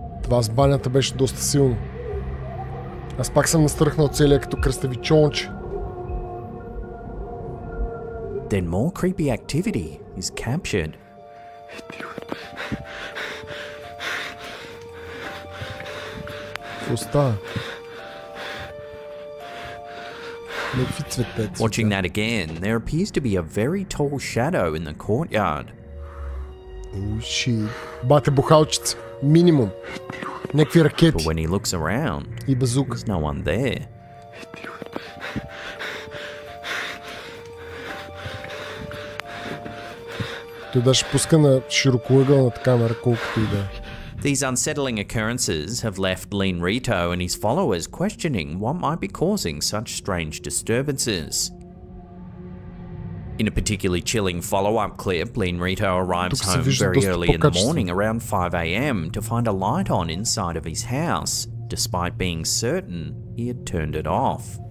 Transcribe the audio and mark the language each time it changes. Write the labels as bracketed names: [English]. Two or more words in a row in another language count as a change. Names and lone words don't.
[Bulgarian] Това с банята беше доста силно. Аз пак съм настръхнал целия като кръставичонче. [English] Then more creepy activity is captured. [Bulgarian] Какво става? Някакви цветеци. [English] Watching that again, there appears to be a very tall shadow in the courtyard. Oh shit. [Bulgarian] Бате бухалчица. Минимум. Някакви ракети. [English] But when he looks around, [Bulgarian] и базука. [English] there's no one there. [Bulgarian] Той даже пуска на широкоъгълната камера, колкото и да е. [English] These unsettling occurrences have left Lenovo and his followers questioning what might be causing such strange disturbances. In a particularly chilling follow-up clip, Lenovo arrives home very early in the morning around 5 AM to find a light on inside of his house, despite being certain he had turned it off.